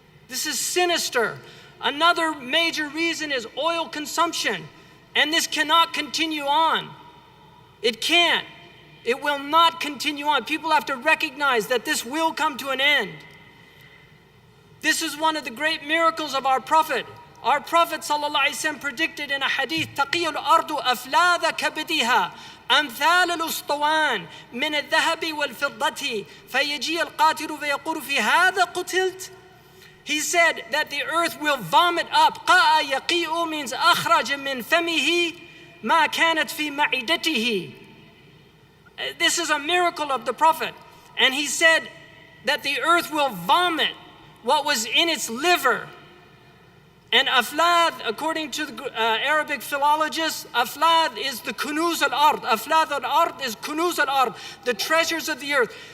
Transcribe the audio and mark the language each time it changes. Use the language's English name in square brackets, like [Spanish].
[English] This is sinister. Another major reason is oil consumption. And this cannot continue on. It can't. It will not continue on. People have to recognize that this will come to an end. This is one of the great miracles of our Prophet. Our Prophet ﷺ predicted in a hadith, [Arabic] تَقِيُّ الْأَرْضُ أَفْلَاذَ كَبِدِهَا أَمْثَالَ الْأُسْطُوَانِ مِنَ الذَّهَبِ وَالْفِضَّةِ فَيَجِيَ الْقَاتِلُ فَيَقُولُ فِي هَذَا قُتِلْتَ. [English] He said that the earth will vomit up. [Arabic] قَاءَ يَقِيءُ means أَخْرَجَ مِنْ فَمِهِ مَا كَانَتْ فِي مَعِدَتِهِ. [English] This is a miracle of the Prophet. And he said that the earth will vomit what was in its liver. And aflad, according to the Arabic philologists, aflad is the kunuz al-ard. Aflad al-ard is kunuz al-ard, the treasures of the earth.